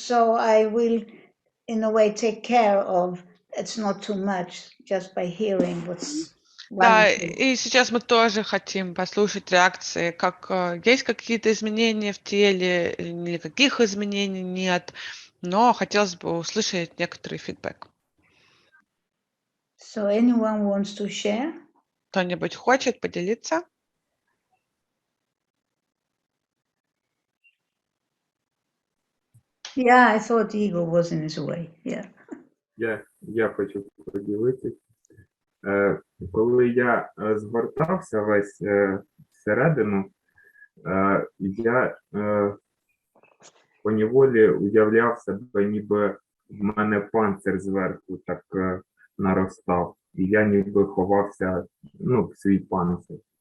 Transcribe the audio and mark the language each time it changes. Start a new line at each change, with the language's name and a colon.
English: So I will, in a way, take care of, it's not too much, just by hearing what's.
Russian: Да, и сейчас мы тоже хотим послушать реакции, как есть какие-то изменения в теле, или каких изменений нет, но хотелось бы услышать некоторый фидбэк.
English: So anyone wants to share?
Russian: Кто-нибудь хочет поделиться?
English: Yeah, I thought Igor was in his way. Yeah.
Ukrainian: Я хочу поділитися. Коли я звертався весь всередину, я поневолі уявляв себе, ніби в мене панцир зверху так наростав, і я ніби ховався, в свій панцир.